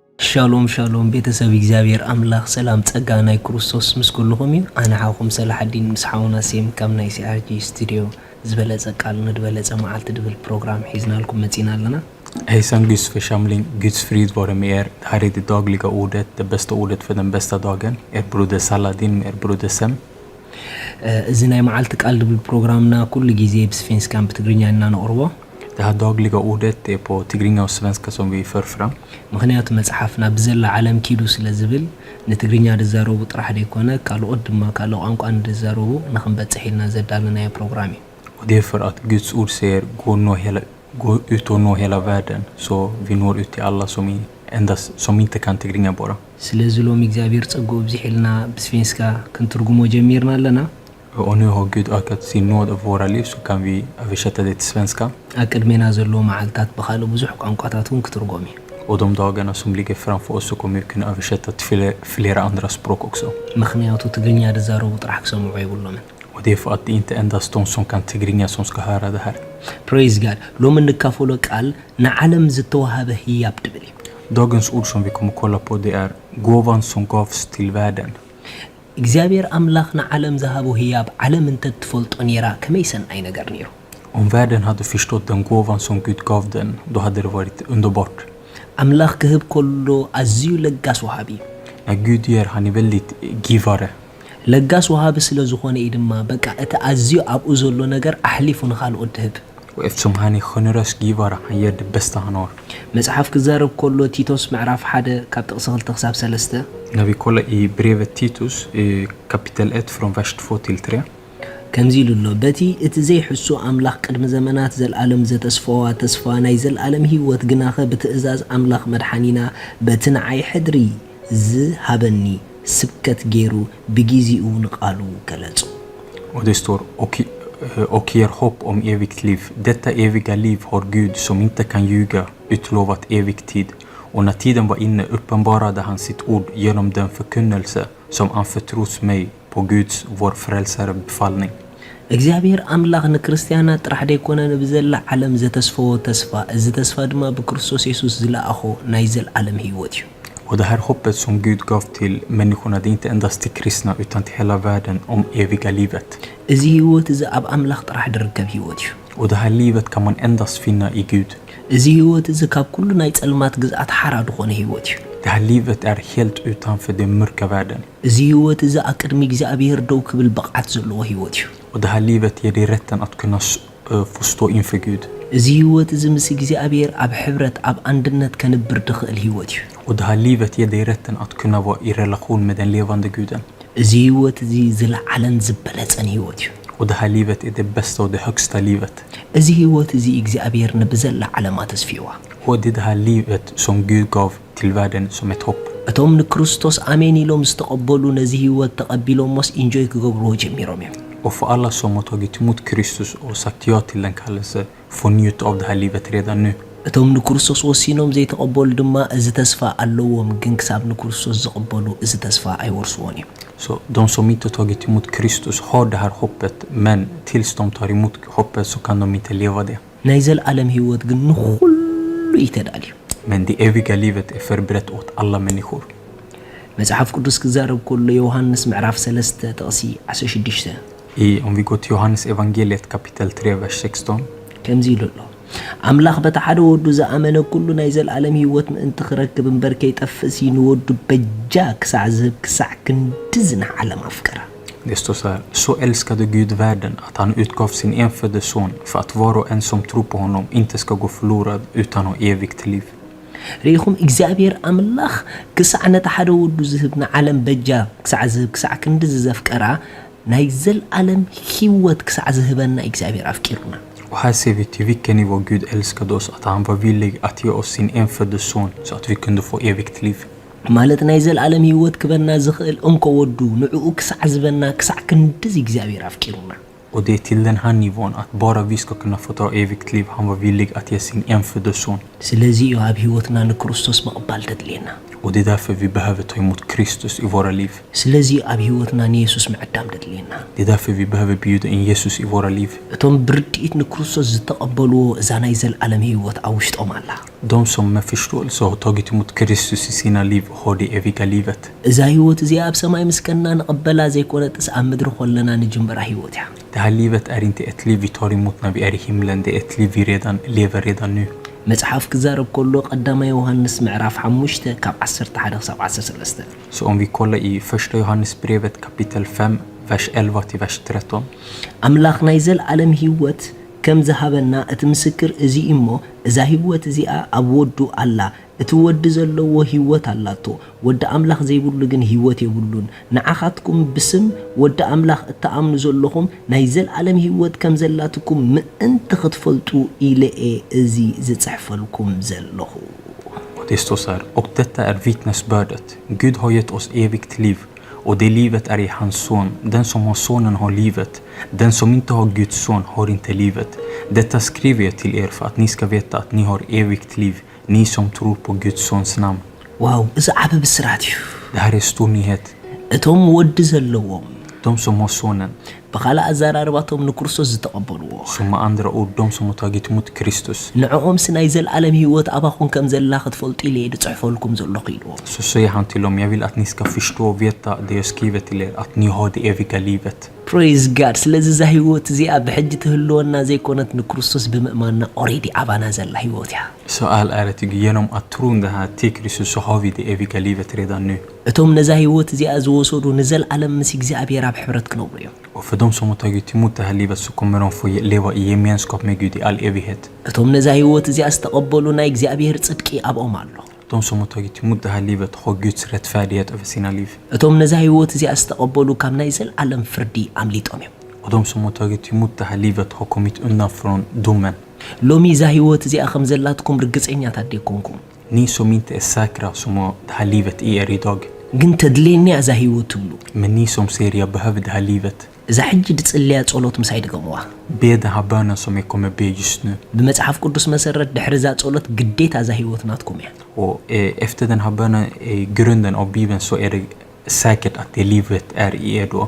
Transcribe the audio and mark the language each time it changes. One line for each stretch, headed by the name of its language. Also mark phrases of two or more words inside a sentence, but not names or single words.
Hebrew: שלום שלום
Tigrinya: بيتسابي እግዚአብሔር አምላክ ሰላም ጸጋ ናይ ክርስቶስ ምስኩልኩም እዩ አነ ሓኹም ሰላሐዲን ምስሓውና ሲም ከም ናይ ሲአርጂ ስቱዲዮ ዝበለጸ ቃል ንድበለጸ መዓልት ድብል ፕሮግራም ሒዝናልኩም መጺና ኣለና
Swedish: Hejsan Guds församling, Guds frid vare med er. Det här är det dagliga ordet, det bästa ordet för den bästa dagen. Er broder Saladin med er broder Sem.
Tigrinya: እዚ ናይ መዓልት ቃል ድብል ፕሮግራምና ኩሉ ጊዜ ብስፊንስካን ብትግርኛና ነቕርቦ
Swedish: Det här dagliga ordet är på tigrinja och svenska som vi för fram.
Tigrinya: ምክንያቱ መጽሐፍና ብዘላ ዓለም ኪዱ ስለዝብል ንትግርኛ ድዛረቡ ጥራሕ ደይኮነ ካልኦት ድማ ካልኦ ቋንቋ እንድዛረቡ ንኽንበጽሕ ኢልና ዘዳለናዮ ፕሮግራም እዩ
Swedish: Och det är för att Guds ord säger gå ut och nå hela världen så vi når ut till alla som inte kan tigrinja bara.
Tigrinya: ስለዚህ ሎም እግዚአብሔር ጸጋው ብዝሒልና ብስፊንስካ ክንትርጉሞ ጀሚርና ኣለና
Swedish: Och nu har Gud ökat sin nåd av våra liv så kan vi översätta det till svenska.
Tigrinya: አቅድሜና ዘሎ መዓልታት በኻሉ ብዙሕ ቋንቋታቱን ክትርጎም እዩ
Swedish: Och de dagarna som ligger framför oss så kommer vi kunna översätta till flera andra språk också.
Tigrinya: ምክንያቱ ትግርኛ ድዛረቡ ጥራሕ ክሰምዑ ይብሎምን
Swedish: Och det är för att det inte endast de som kan tigrinja som ska höra det här.
English: Praise God.
Tigrinya: ሎም እንካፈሎ ቃል ንዓለም ዝተወሃበ ህያብ ድብል እዩ
Swedish: Dagens ord som vi kommer kolla på det är gåvan som gavs till världen.
Tigrinya: እግዚአብሔር አምላክ ንዓለም ዝሃቦ ህያብ ዓለም እንተትፈልጦ ነይራ ከመይ ሰናይ ነገር ነይሩ
Swedish: Om världen hade förstått den gåvan som Gud gav den, då hade det varit underbart.
Tigrinya: አምላክ ክህብ ከሎ ኣዝዩ ለጋስ ወሃቢ
Swedish: När Gud ger, han är väldigt givare.
Tigrinya: ለጋስ ወሃቢ ስለ ዝኾነ እዩ ድማ በቃ እቲ ኣዝዩ ኣብኡ ዘሎ ነገር ኣሕሊፉ ንኻልኦት ድህብ
Swedish: Och eftersom han är generös givare, han ger det bästa han har.
Tigrinya: መጽሐፍ ክዛረብ ከሎ ቲቶስ ምዕራፍ 1 ካብ ጥቕሲ 2 ክሳብ 3
Swedish: När vi kollar i brevet Titus, kapitel 1 från vers 2 till 3.
Tigrinya: ከምዚ ኢሉ ኣሎ በቲ እቲ ዘይሕሱ ኣምላኽ ቅድሚ ዘመናት ዘለዓለም ዘተስፈዋ ተስፋ ናይ ዘለዓለም ህይወት ግናኸ ብትእዛዝ ኣምላኽ መድሓኒና በቲ ንዓይ ሕድሪ ዝሃበኒ ስብከት ገይሩ ብግዚኡ ንቃሉ ገለጹ
Swedish: Och det står och ger hopp om evigt liv. Detta eviga liv har Gud som inte kan ljuga utlovat evig tid. Och när tiden var inne uppenbarade han sitt ord genom den förkunnelse som anförtros mig på Guds, vår frälsare, befallning.
Tigrinya: እግዚአብሔር አምላኽ ንክርስቲያናት ጥራሕ ደይኮነ ብዘላ ዓለም ዘተስፈዎ ተስፋ እዚ ተስፋ ድማ ብክርስቶስ ኢየሱስ ዝለኣኾ ናይ ዘለዓለም ህይወት እዩ
Swedish: Och det här hoppet som Gud gav till människorna, det är inte endast till kristna utan till hela världen om eviga livet.
Tigrinya: እዚ ህይወት እዚ ኣብ ኣምላኽ ጥራሕ ድርከብ ህይወት እዩ
Swedish: Och det här livet kan man endast finna i Gud.
Tigrinya: እዚ ህይወት እዚ ካብ ኩሉ ናይ ጸልማት ግዝኣት ሓራድ ዝኾነ ህይወት እዩ
Swedish: Det här livet är helt utanför den mörka världen.
Tigrinya: እዚ ህይወት እዚ ኣብ ቅድሚ እግዚኣብሔር ደው ክብል በቕዓት ዘለዎ ህይወት እዩ
Swedish: Och det här livet ger dig rätten att kunna få stå inför Gud.
Tigrinya: እዚ ህይወት እዚ ምስ እግዚኣብሔር ኣብ ሕብረት ኣብ አንድነት ከንብር ድኽእል ህይወት እዩ
Swedish: Och det här livet ger dig rätten att kunna vara i relation med den levande Guden.
Tigrinya: እዚ ህይወት እዚ ዝለዓለን ዝበለጸን ህይወት እዩ
Swedish: Och det här livet är det bästa och det högsta livet.
Tigrinya: እዚ ህይወት እዚ እግዚኣብሔር ንብዘላ ዓለማ ተስፊዋ
Swedish: Och det är det här livet som Gud gav till världen som ett hopp.
Tigrinya: እቶም ንክርስቶስ አሜን ኢሎም ዝተቐበሉ ነዚ ህይወት ተቐቢሎሞስ ኢንጆይ ክገብርዎ ጀሚሮም እዮም
Swedish: Och för alla som har tagit emot Kristus och sagt ja till den kallelse får njuta av det här livet redan nu.
Tigrinya: እቶም ንክርስቶስ ወሲኖም ዘይተቐበሉ ድማ እዚ ተስፋ ኣለዎም ግን ክሳብ ንክርስቶስ ዝቐበሉ እዚ ተስፋ ኣይወርስዎን እዮም
Swedish: Så de som inte tagit emot Kristus har det här hoppet, men tills de tar emot hoppet så kan de inte leva det.
Tigrinya: ናይ ዘለዓለም ህይወት ግን ንኹሉ ይተዳልዩ
Swedish: Men det eviga livet är förberett åt alla människor.
Tigrinya: መጽሐፍ ቅዱስ ክዛረብ ከሎ ዮሐንስ ምዕራፍ 3 ጥቕሲ 16
Swedish: Om vi går till Johannes evangeliet kapitel 3 vers 16.
Tigrinya: ከምዚ ኢሉ ኣሎ ኣምላኽ በቲ ሓደ ወዱ ዝኣመነ ኩሉ ናይ ዘለዓለም ህይወት ምእንቲ ክረክብ እምበር ከይጠፍእ ንወዱ በጃ ክሳዕ ዝህብ ክሳዕ ክንዲ ዝንዓለም ኣፍቀራ
Swedish: Det står så här: så älskade Gud världen att han utgav sin enfödde son för att var och en som tror på honom inte ska gå förlorad utan ha evigt liv.
Tigrinya: ሪኹም እግዚኣብሔር ኣምላኽ ክሳዕ ነቲ ሓደ ወዱ ዝህብ ንዓለም በጃ ክሳዕ ዝህብ ክሳዕ ክንዲ ዘፍቀራ ናይ ዘለዓለም ህይወት ክሳዕ ዝህበና እግዚኣብሔር ኣፍቂሩና
Swedish: Och här ser vi till vilken nivå Gud älskade oss att han var villig att ge oss sin enfödde son så att vi kunde få evigt liv.
Tigrinya: ማለት ናይ ዘለዓለም ህይወት ክበና ዝኽእል እንኮ ወዱ ንዕኡ ክሳዕ ዝበና ክሳዕ ክንዲ እግዚኣብሔር ኣፍቂሩና
Swedish: Och det är till den här nivån att bara vi ska kunna få ta evigt liv. Han var villig att ge sin enfödde son.
Tigrinya: ስለዚ እዩ ኣብ ህይወትና ንክርስቶስ መቕባል ተድልየና
Swedish: Och det är därför vi behöver ta emot Kristus i våra liv.
Tigrinya: ስለዚህ ኣብ ህይወትና ንኢየሱስ ምዕዳም ደድልየና
Swedish: Det är därför vi behöver bjuda in Jesus i våra liv.
Tigrinya: እቶም ብርድኢት ንክርስቶስ ዝተቐበልዎ እዛ ናይ ዘለዓለም ህይወት ኣብ ውሽጦም ኣላ
Swedish: De som med förståelse har tagit emot Kristus i sina liv har det eviga livet.
Tigrinya: እዛ ህይወት እዚኣ ኣብ ሰማይ ምስከና ንቐበላ ዘይኮነጥስ ኣብ ምድሪ ኮለና ንጅምራ ህይወት እያ
Swedish: Det här livet är inte ett liv vi tar emot när vi är i himlen. Det är ett liv vi redan lever redan nu.
Tigrinya: መጽሓፍ ክዛረብ ከሎ ቀዳማይ ዮሐንስ ምዕራፍ 5 ካብ 11 ክሳብ 13
Swedish: Så om vi kollar i första Johannesbrevet kapitel 5 vers 11 till vers 13.
Tigrinya: ኣምላኽ ናይ ዘለዓለም ህይወት ከም ዝሃበና እቲ ምስክር እዚ እሞ እዛ ህይወት እዚኣ ኣብ ወዱ ኣላ እቲ ወዲ ዘለዎ ህይወት ኣላቶ ወዲ ኣምላኽ ዘይብሉ ግን ህይወት የብሉን ንዓኻትኩም ብስም ወዲ ኣምላኽ እተኣምኑ ዘለኹም ናይ ዘለዓለም ህይወት ከም ዘላትኩም ምእንቲ ክትፈልጡ ኢለኤ እዚ ዝጽሕፈልኩም ዘለኹ.
Swedish: Och det står så här: och detta är vittnesbördet. Gud har gett oss evigt liv. Och det livet är i hans son. Den som har sonen har livet. Den som inte har Guds son har inte livet. Detta skriver jag till er för att ni ska veta att ni har evigt liv. Ni som tror på Guds sons namn.
Tigrinya: ዋው እዚ ዓብ ብስራት እዩ
Swedish: Det här är stor nyhet.
Tigrinya: እቶም ወዲ ዘለዎም
Swedish: De som har sonen.
Tigrinya: በኻልእ ኣዘራርባቶም ንክርስቶስ ዝተቐበልዎ
Swedish: Som med andra ord, de som har tagit emot Kristus.
Tigrinya: ንዕኦም ናይ ዘለዓለም ህይወት ኣባኹን ከም ዘላ ክትፈልጡ ኢለ ድጽሕፈልኩም ዘለኹ ኢልዎ
Swedish: Så säger han till dem: jag vill att ni ska förstå och veta det jag skriver till er, att ni har det eviga livet.
English: praise God
Tigrinya: ስለዚ ዛ ህይወት እዚኣ ብሕጂ ትህልወና ዘይኮነት ንክርስቶስ ብምእማንና ኦሬዲ ኣባና ዘላ ህይወት እያ
Swedish: Så all ära till Gud. Genom att tro det här till Kristus så har vi det eviga livet redan nu.
Tigrinya: እቶም ነዛ ህይወት እዚኣ ዝወሰዱ ንዘለዓለም ምስ እግዚኣብሔር ኣብ ሕብረት ክነብሩ እዮም
Swedish: Och för de som har tagit emot det här livet så kommer de få leva i gemenskap med Gud i all evighet.
Tigrinya: እቶም ነዛ ህይወት እዚኣ ዝተቐበሉ ናይ እግዚኣብሔር ጽድቂ ኣብኦም ኣሎ
Swedish: De som har tagit emot det här livet har Guds rättfärdighet över sina liv.
Tigrinya: እቶም ነዛ ህይወት እዚኣ ዝተቐበሉ ካብ ናይ ዘለዓለም ፍርዲ ኣምሊጦም እዮም
Swedish: Och de som har tagit emot det här livet har kommit undan från domen.
Tigrinya: ሎሚ ዛ ህይወት እዚኣ ከም ዘላትኩም ርግጸኛታት ደይኮንኩም
Swedish: Ni som inte är säkra som har det här livet i er idag.
Tigrinya: ግን ተድልየኒ እዛ ህይወት ትብሉ
Swedish: Men ni som säger jag behöver det här livet.
Tigrinya: እዛ ሕጂ ድጽልያ ጸሎት ምሳይ ድገምዋ
Swedish: Be den här bönen som jag kommer be just nu.
Tigrinya: ብመጽሓፍ ቅዱስ መሰረት ድሕሪ ዛ ጸሎት ግዴታ እዛ ህይወት ናትኩም እያ
Swedish: Och efter den här bönen, i grunden av Bibeln, så är det säkert att det livet är i er då.